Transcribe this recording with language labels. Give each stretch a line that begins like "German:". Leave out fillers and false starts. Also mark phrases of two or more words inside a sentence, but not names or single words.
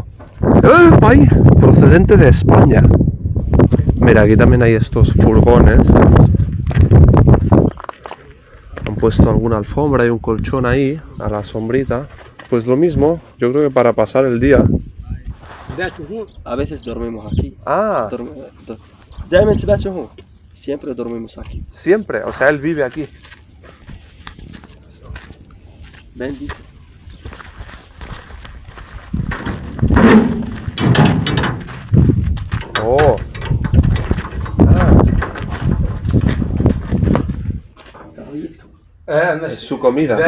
Spanish: ¡El país! Procedente de España. Mira, aquí también hay estos furgones. Han puesto alguna alfombra y un colchón ahí, a la sombrita. Pues lo mismo, yo creo que para pasar el día. A veces dormimos aquí. Ah,
Arabic: دائما تباتوا هون.
Spanish: Siempre dormimos aquí. siempre, o sea, él vive aquí. Bendito. Oh. Es su comida.